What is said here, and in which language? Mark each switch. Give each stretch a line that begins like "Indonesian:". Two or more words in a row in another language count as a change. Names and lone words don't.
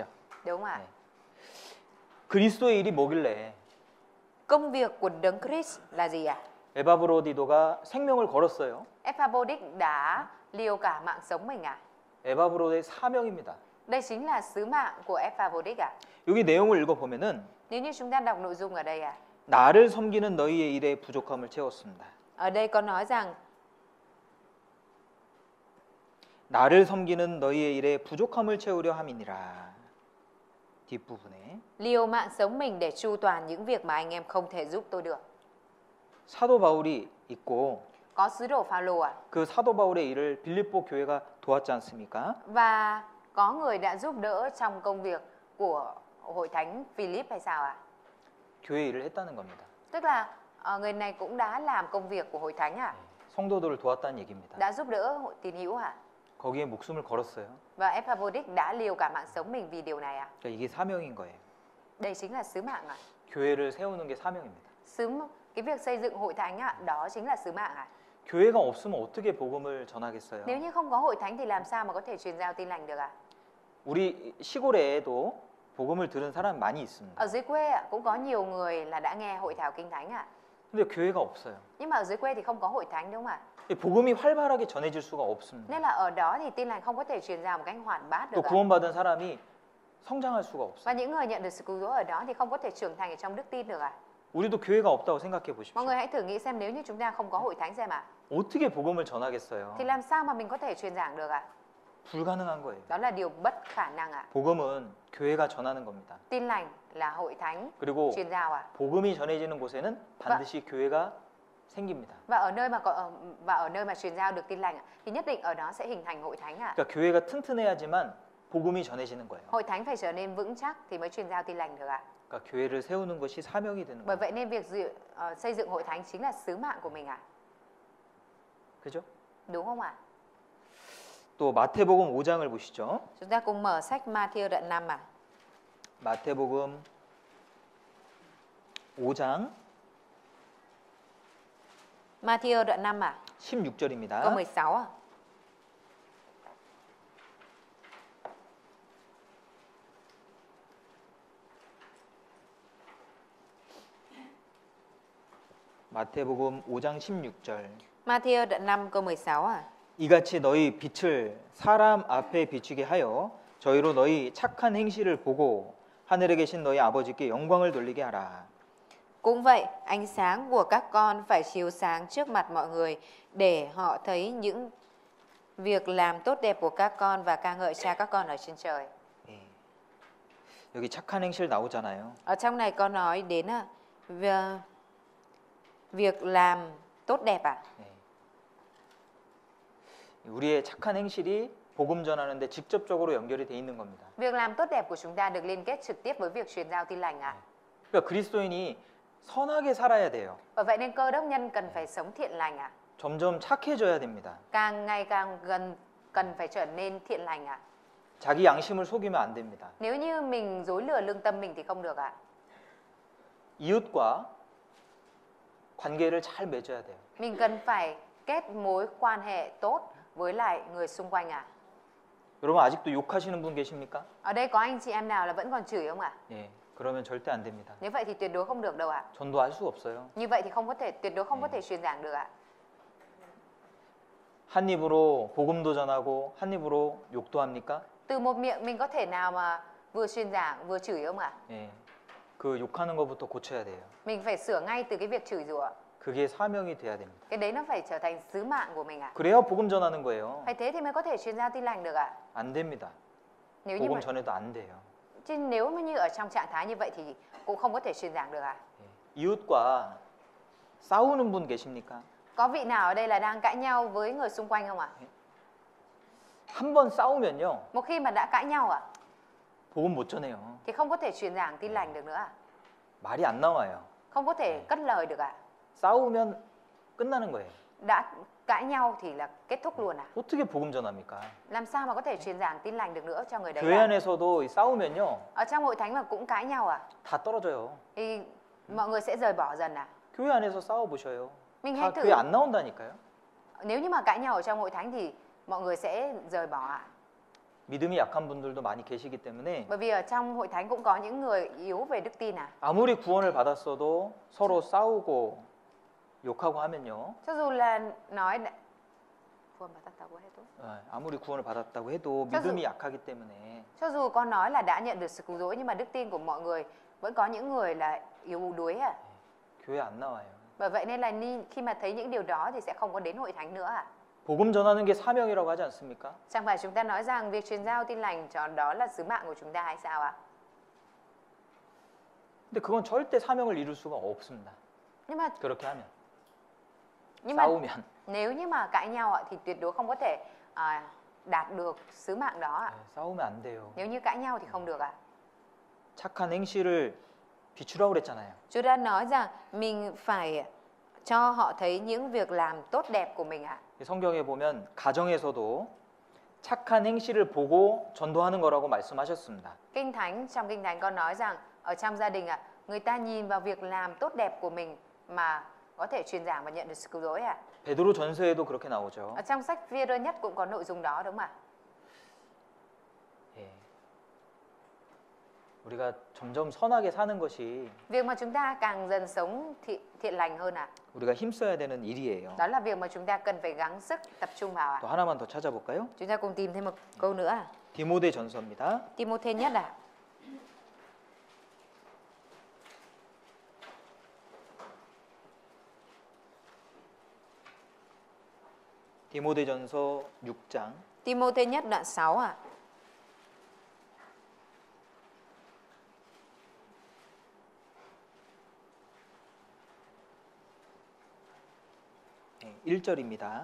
Vietnamese: Đúng ạ.
Korean: 네. 그리스도의 일이 뭐길래
Vietnamese: Công việc của Đấng Christ là gì ạ?
Korean: 에바브로디도가 생명을 걸었어요.
Vietnamese: Epaphroditus đã liều cả mạng sống mình ạ.
Korean: 에바브로의 사명입니다.
Vietnamese: Đây chính là sứ mạng của Epaphroditus ạ.
Korean: 여기 내용을 읽어보면은
Vietnamese: Nếu như chúng ta đọc nội dung ở đây ạ,
Korean: 나를 섬기는 너희의 일에 부족함을 채웠습니다.
Vietnamese: ở đây có nói rằng
Korean: 나를 섬기는 너희의 일에 부족함을 채우려 함이니라. 뒷부분에
Vietnamese: liều mạng sống mình để chu toàn những việc mà anh em không thể giúp tôi được.
Korean: 사도 바울이 있고
Vietnamese: Có sứ đồ Phaolô ạ.
Korean: 그 사도 바울의 일을 빌립보 교회가 도왔지 않습니까?
Vietnamese: Và có người đã giúp đỡ trong công việc của hội thánh Philip hay sao ạ?
Korean: 교회 일을 했다는 겁니다.
Vietnamese: Tức là Người này cũng đã làm công việc của hội thánh à?
Korean: 성도들을 도왔다는 얘기입니다.
Vietnamese: Đã giúp đỡ hội tín hữu à?
Korean: 거기에 목숨을 걸었어요.
Vietnamese: Và Epaphroditus đã liều cả mạng sống mình vì điều này à?
Korean: 그러니까 이게 사명인 거예요.
Vietnamese: Đây chính là sứ mạng à?
Korean: 교회를 세우는 게 사명입니다.
Vietnamese: Cái việc xây dựng hội thánh à, đó chính là sứ mạng à?
Korean: 교회가 없으면 어떻게 복음을 전하겠어요?
Vietnamese: Nếu như không có hội thánh thì làm sao mà có thể truyền giao tin lành được à?
Korean: 우리 시골에도 복음을 들은 사람 많이 있습니다.
Vietnamese: Ở dưới quê cũng có nhiều người là đã nghe hội thảo kinh thánh ạ.
Korean: 근데 교회가 없어요.
Vietnamese: Nhưng mà ở dưới quê thì không có hội thánh đúng không ạ?
Korean: 복음이 활발하게 전해질 수가 없습니다.
Vietnamese: Nên là ở đó thì tin lành không có thể truyền ra một cách hoạt bát
Korean: 또
Vietnamese: được ạ.
Korean: 구원받은 사람이 성장할 수가
Vietnamese: Và
Korean: 없어요.
Vietnamese: những người nhận được sự cứu rỗi ở đó thì không có thể trưởng thành ở trong đức tin được ạ.
Korean: 우리도 교회가 없다고 생각해
Vietnamese: Mọi
Korean: 보십시오.
Vietnamese: người hãy thử nghĩ xem nếu như chúng ta không có hội thánh xem ạ,
Korean: 어떻게 복음을 전하겠어요?
Vietnamese: thì làm sao mà mình có thể truyền giảng được ạ?
Korean: 불가능한 거예요.
Vietnamese: Đó là điều bất khả năng ạ.
Korean: 복음은 교회가 전하는 겁니다.
Vietnamese: Tin lành là hội thánh
Korean: 그리고
Vietnamese: truyền giao ạ.
Korean: 복음이 전해지는 곳에는 반드시 교회가 생깁니다.
Vietnamese: Và ở nơi mà truyền giao được tin lành ạ, thì nhất định ở đó sẽ hình thành hội thánh ạ.
Korean: 그러니까 교회가 튼튼해야지만 복음이 전해지는 거예요.
Vietnamese: Hội thánh phải trở nên vững chắc thì mới truyền giao tin lành được ạ.
Korean: 그러니까 교회를 세우는 것이 사명이 되는
Vietnamese: Bởi
Korean: 거예요.
Vietnamese: vậy nên việc xây dựng hội thánh chính là sứ mạng của mình ạ.
Korean: 그죠?
Vietnamese: Đúng không ạ?
Korean: 또 마태복음 5장을 보시죠.
Vietnamese: Chúng ta cùng mở sách Ma-thi-ơ đoạn 5 ạ.
Korean: 마태복음 5장
Vietnamese: Ma-thi-ơ đoạn 5 ạ.
Korean: 16절입니다.
Vietnamese: Câu 16 ạ.
Korean: 마태복음 5장 16절.
Vietnamese: Ma-thi-ơ đoạn 5 câu 16 ạ.
Korean: 이같이 너희 빛을 사람 앞에 비추게 하여 저희로 너희 착한 행실을 보고 하늘에 계신 너희 아버지께 영광을 돌리게 하라.
Vietnamese: Cũng vậy, ánh sáng của các con phải chiếu sáng trước mặt mọi người để họ thấy những việc làm tốt đẹp của các con và ca ngợi cha các con ở trên trời.
Korean: 예. 여기 착한 행실 나오잖아요.
Vietnamese: Ở trong này có nói đến việc làm tốt đẹp ạ.
Korean: 예. 우리의 착한 행실이 복음 전하는데 직접적으로 연결이 돼 있는 겁니다.
Vietnamese: Việc làm tốt đẹp của chúng ta được liên kết trực tiếp với việc truyền giao tin lành ạ.
Korean: 그러니까 그리스도인이 선하게 살아야 돼요.
Vietnamese: Bởi vậy nên cơ đốc nhân cần phải sống thiện lành ạ.
Korean: 점점 착해져야 됩니다.
Vietnamese: Càng ngày càng cần phải trở nên thiện lành ạ.
Korean: 자기 양심을 속이면 안 됩니다.
Vietnamese: Nếu như mình dối lừa lương tâm mình thì không được ạ.
Korean: 이웃과 관계를 잘 맺어야 돼요.
Vietnamese: Mình cần phải kết mối quan hệ tốt với lại người xung quanh ạ.
Korean: 여러분 아직도 욕하시는 분 계십니까?
Vietnamese: Ở đây có anh chị em nào là vẫn còn chửi không ạ?
Korean: 예. 그러면 절대 안 됩니다.
Vietnamese: Nếu vậy thì tuyệt đối không được đâu ạ.
Korean: 전도할 수 없어요.
Vietnamese: Như vậy thì tuyệt đối không có thể truyền giảng được ạ.
Korean: 한 입으로 복음도 전하고 한 입으로 욕도 합니까?
Vietnamese: Từ một miệng mình có thể nào mà vừa truyền giảng vừa chửi không ạ?
Korean: 예. 그 욕하는 것부터 고쳐야 돼요.
Vietnamese: Mình phải sửa ngay từ cái việc chửi rủa.
Korean: 그게 사명이 돼야 됩니다.
Vietnamese: Cái đấy nó phải trở thành sứ mạng của mình ạ.
Korean: 그래야 복음 전하는 거예요.
Vietnamese: Phải thế thì mới có thể truyền giao tin lành được ạ.
Korean: 안 됩니다.
Vietnamese: Nếu như
Korean: 복음
Vietnamese: mà,
Korean: 전해도 안 돼요.
Vietnamese: chứ nếu như ở trong trạng thái như vậy thì cũng không có thể truyền giảng được ạ.
Korean: 예. 이웃과 싸우는 분 계십니까?
Vietnamese: Có vị nào ở đây là đang cãi nhau với người xung quanh không ạ?
Korean: 한 번 싸우면요.
Vietnamese: Một khi mà đã cãi nhau ạ,
Korean: 복음 못 전해요.
Vietnamese: thì không có thể truyền giảng tin lành được nữa ạ.
Korean: 말이 안 나와요.
Vietnamese: Không có thể cất lời được ạ.
Korean: 싸우면 끝나는 거예요.
Vietnamese: Đã cãi nhau thì là kết thúc luôn ạ.
Korean: 어떻게 복음 전합니까?
Vietnamese: Làm sao mà có thể truyền giảng tin lành được nữa cho người đấy
Korean: 교회
Vietnamese: ạ?
Korean: 안에서도 싸우면요.
Vietnamese: Ở trong hội thánh mà cũng cãi nhau à?
Korean: 다 떨어져요.
Vietnamese: Thì mọi người sẽ rời bỏ dần à?
Korean: 교회 안에서 싸워 보셔요.
Vietnamese: Mình
Korean: 다
Vietnamese: hãy thử.
Korean: 교회 안 나온다니까요.
Vietnamese: Nếu như mà cãi nhau ở trong hội thánh thì mọi người sẽ rời bỏ ạ.
Korean: 믿음이 약한 분들도 많이 계시기 때문에
Vietnamese: Bởi vì ở trong hội thánh cũng có những người yếu về đức tin à.
Korean: 아무리 구원을 받았어도 서로 싸우고 욕하고 하면요.
Vietnamese: Cho dù là nói
Korean: 아무리 구원을 받았다고 해도 저 믿음이 약하기 때문에
Vietnamese: cho dù con nói là đã nhận được sự cứu rỗi nhưng mà đức tin của mọi người vẫn có những người là yếu đuối à.
Korean: 교회 안 나와요.
Vietnamese: Bởi vậy nên là khi mà thấy những điều đó thì sẽ không có đến hội thánh nữa à.
Korean: 복음 전하는 게 사명이라고 하지 않습니까?
Vietnamese: Chẳng phải chúng ta nói rằng việc truyền giao tin lành cho đó là sứ mạng của chúng ta hay sao ạ?
Korean: 근데 그건 절대 사명을 이룰 수가 없습니다.
Vietnamese: Nhưng mà
Korean: 그렇게 하면
Vietnamese: nhưng
Korean: 싸우면
Vietnamese: nếu như mà cãi nhau ạ, thì tuyệt đối không có thể đạt được sứ mạng đó ạ.
Korean: 싸우면 안 돼요.
Vietnamese: Nếu như cãi nhau thì không được ạ.
Korean: 착한 행실을 비추라고 그랬잖아요.
Vietnamese: Chúa đã nói rằng mình phải cho họ thấy những việc làm tốt đẹp của mình ạ.
Korean: 성경에 보면 가정에서도 착한 행실을 보고 전도하는 거라고 말씀하셨습니다.
Vietnamese: Trong Kinh Thánh có nói rằng ở trong gia đình ạ, người ta nhìn vào việc làm tốt đẹp của mình mà có thể truyền giảng và nhận được sự cứu rỗi ạ.
Korean: 베드로 전서에도 그렇게 나오죠.
Vietnamese: Ở trong sách Phi-e-rơ nhất cũng có nội dung đó đúng không ạ?
Korean: 예. 우리가 점점 선하게 사는 것이
Vietnamese: Việc mà chúng ta càng dần sống thiện lành hơn ạ.
Korean: 우리가 힘써야 되는 일이에요.
Vietnamese: Đó là việc mà chúng ta cần phải gắng sức tập trung vào ạ.
Korean: 또 하나만 더 찾아볼까요?
Vietnamese: Chúng ta cùng tìm thêm một câu nữa ạ.
Korean: 디모데 전서입니다.
Vietnamese: Ti-mô-thê nhất ạ.
Korean: 디모데전서 6장
Vietnamese: Ti-mô-thê nhất đoạn 6 ạ.
Korean: 네, 1절입니다.